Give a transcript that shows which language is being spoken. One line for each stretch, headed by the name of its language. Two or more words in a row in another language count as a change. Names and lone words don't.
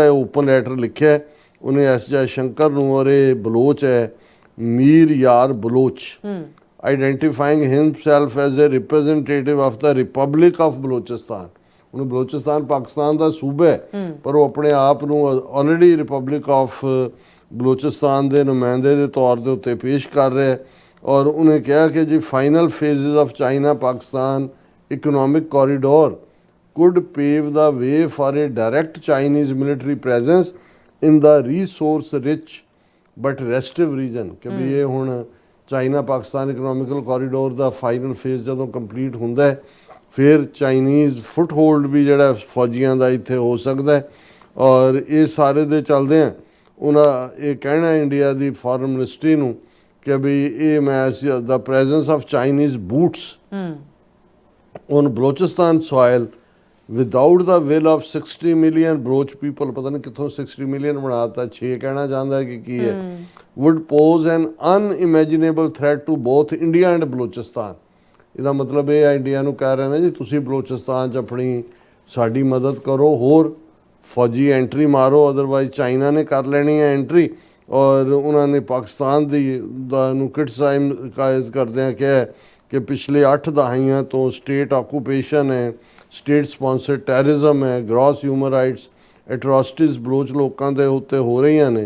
Punjabi: ਇਹ
English: open letter
Punjabi: ਲਿਖਿਆ ਉਹਨੇ ਐਸ ਜੈਸ਼ੰਕਰ ਨੂੰ, ਔਰ ਇਹ ਬਲੋਚ ਹੈ ਮੀਰ ਯਾਰ ਬਲੋਚ,
English: identifying himself as a representative of the republic of Balochistan.
Punjabi: ਹੁਣ ਬਲੋਚਿਸਤਾਨ ਪਾਕਿਸਤਾਨ ਦਾ ਸੂਬਾ ਹੈ, ਪਰ ਉਹ ਆਪਣੇ ਆਪ ਨੂੰ ਆਲਰੇਡੀ ਰਿਪਬਲਿਕ ਆਫ ਬਲੋਚਿਸਤਾਨ ਦੇ ਨੁਮਾਇੰਦੇ ਦੇ ਤੌਰ ਦੇ ਉੱਤੇ ਪੇਸ਼ ਕਰ ਰਿਹਾ ਹੈ। ਔਰ ਉਹਨੇ ਕਿਹਾ ਕਿ ਜੀ
English: final phases of China Pakistan economic corridor could pave the way for a direct Chinese military presence in the resource rich but restive region।
Punjabi: ਕਿ ਵੀ ਇਹ ਹੁਣ ਚਾਈਨਾ ਪਾਕਿਸਤਾਨ ਇਕਨੋਮਿਕਲ ਕੋਰੀਡੋਰ ਦਾ
English: final phase
Punjabi: ਜਦੋਂ ਕੰਪਲੀਟ ਹੁੰਦਾ ਹੈ, ਫਿਰ
English: Chinese foothold
Punjabi: ਵੀ ਜਿਹੜਾ ਫੌਜੀਆਂ ਦਾ ਇੱਥੇ ਹੋ ਸਕਦਾ ਹੈ। ਔਰ ਇਹ ਸਾਰੇ ਦੇ ਚੱਲਦੇ ਆ ਉਹਨਾਂ ਇਹ ਕਹਿਣਾ ਇੰਡੀਆ ਦੀ
English: foreign ministry
Punjabi: ਨੂੰ ਕਿ ਵੀ ਇਹ ਮੈਚ
English: the presence of Chinese boots on Balochistan soil without the will of 60 million Baloch people,
Punjabi: ਪਤਾ ਨਹੀਂ ਕਿੱਥੋਂ 60 ਮਿਲੀਅਨ ਬਣਾਤਾ, 6 ਕਹਿਣਾ ਚਾਹੁੰਦਾ ਕਿ ਕੀ ਹੈ,
English: would pose an unimaginable threat to both India and ਬਲੋਚਿਸਤਾਨ।
Punjabi: ਇਹਦਾ ਮਤਲਬ ਇਹ ਹੈ ਇੰਡੀਆ ਨੂੰ ਕਹਿ ਰਹੇ ਨੇ ਜੀ ਤੁਸੀਂ ਬਲੋਚਿਸਤਾਨ 'ਚ ਆਪਣੀ ਸਾਡੀ ਮਦਦ ਕਰੋ, ਹੋਰ ਫੌਜੀ ਐਂਟਰੀ ਮਾਰੋ, ਅਦਰਵਾਈਜ਼ ਚਾਈਨਾ ਨੇ ਕਰ ਲੈਣੀ ਹੈ ਐਂਟਰੀ। ਔਰ ਉਹਨਾਂ ਨੇ ਪਾਕਿਸਤਾਨ ਦੀ ਨੂੰ ਕ੍ਰਿਟਿਸਾਈਜ਼ ਕਰਦਿਆਂ ਕਿਹਾ ਕਿ ਪਿਛਲੇ 8 ਦਹਾਈਆਂ ਤੋਂ
English: state occupation
Punjabi: ਹੈ,
English: state sponsored terrorism
Punjabi: ਹੈ,
English: gross human rights atrocities
Punjabi: ਬਲੋਚ ਲੋਕਾਂ ਦੇ ਉੱਤੇ ਹੋ ਰਹੀਆਂ ਨੇ।